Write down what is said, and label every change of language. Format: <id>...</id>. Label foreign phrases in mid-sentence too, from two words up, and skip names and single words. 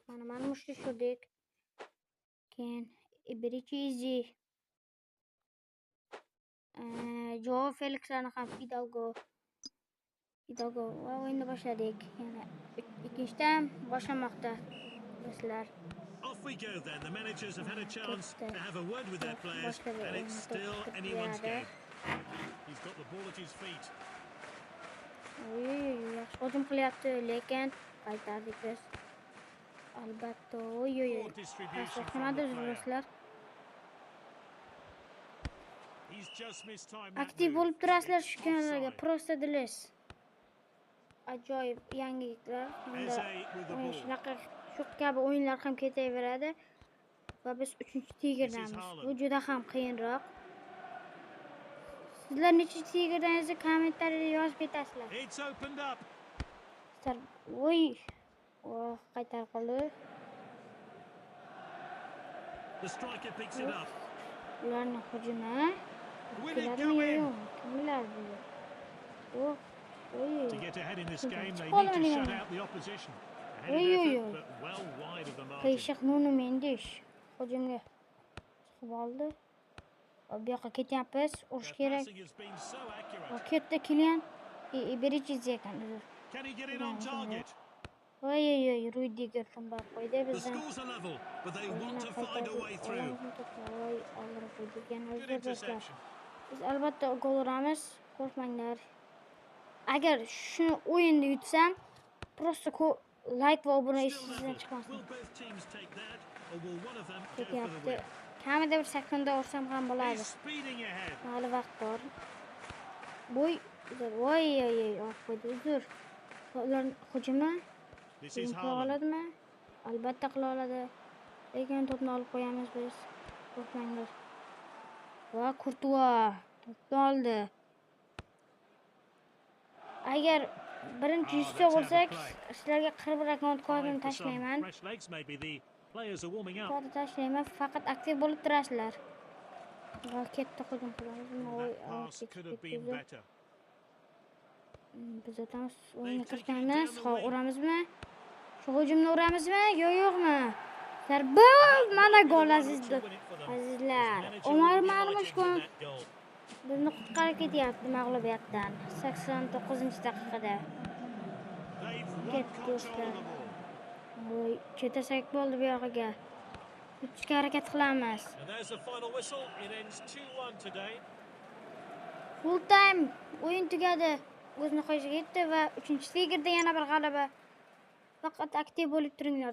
<uz>Mana tushirdik. Keyin Iberichi Joao Felixlarni ham Fidalgo va o'yinni boshladik. Yana ikkinchidan boshlanmoqda do'stlar.</uz> <en>Off we go then. The managers have had a chance to have a word with their players, and it's still anyone's game. He's got the ball at his feet.</en> <uz>Yaxshi hujum qilyapti, lekin qaytardik biz. Albatta, qilmadi do'stlar. Aktiv bo'lib turasizlar shu kanalga. Prosta Dilesh. Ajoyib yangiliklar. Shunaqa shu kabi o'yinlar ham ketaveradi. Va biz 3-stigerdamiz. Bu juda ham qiyinroq. Sizlar necha stigerdangizni kommentariyada yozib ketasizlar. Oy. Qaytarib qoldi.</uz> <en>The striker picks it up.</en> <uz>Ularning hujumi. Kimlar bu?</uz> <en>To get ahead in this game, they need to shut out the opposition. Well wide of the margin.</en> <uz>Qiyshiq Nuno Mendes hujumga chiqib oldi. Bu yoqqa ketyapmiz. Urush</uz> <en>Their</en> <uz>kerak.</uz> <en>passing has been so accurate.</en> <uz>Ketdi Kilian. Berichiz ekan.</uz> <en>Can he get it on target?</en> <uz>Voy, Rudiger shundoq qo'ydi</uz> <en>The</en> <uz>bizdan.</uz> <en>scores are level, but they want to find a way through.</en> <uz>Voy, oldirib qo'ydik. Yana</uz> <en>Good</en> <uz>o'zgarishlar.</uz> <en>interception.</en> <uz>Biz albatta gol uramiz. Qo'rqmanglar. Agar shu o'yinni yutsam, prosta like va obuna</uz> <en>Still</en> <uz>sizdan</uz> <en>level.</en> <uz>chiqmasin.</uz> <en>Will both teams take that, or will one of them go for the</en> <uz>Ketyapti.</uz> <en>win?</en> <uz>Kamida bir sekunda ursam ham bo'ladi.</uz> <en>He's speeding ahead.</en> <uz>Hali vaqt bor. Voy, oq qo'ydi. Uzr. Ular hujumni</uz> <en>This is</en> <uz>qila Haaland. oladimi? Albatta qila oladi. Lekin to'pni olib qo'yamiz biz. Qo'rqmanglar. Va Kurtua to'pni oldi. Agar birinchi yuzta bo'lsak, sizlarga qirib rakon kodini tashlayman.</uz> <en>Fresh legs maybe the players are warming up.</en> <uz>Kodni tashlayman, faqat aktiv bo'lib turasizlar. Va ketdi hujum qilamiz. Voy,</uz> <en>Pass could have been better.</en> <uz>Biz o'tamiz o'yinga kirganmiz. Uramizmi? Shu hujumni uramizmi? Yo'qmi? Zarba, mana gol azizlar. Omar Marmushkon bizni qutqarib ketyapti mag'lubiyatdan. 89-daqiqada. Ketdi. Voy, chetasak bo'ldi bu yog'iga. O'tishga harakat qilamiz.</uz> <en>And there's the final whistle. It ends 2-1 today. Full time</en> <uz>o'yin tugadi. O'z nihoyasiga yetdi va 3-ligaga yana bir g'alaba. Faqat aktiv bo'lib turinglar.</uz>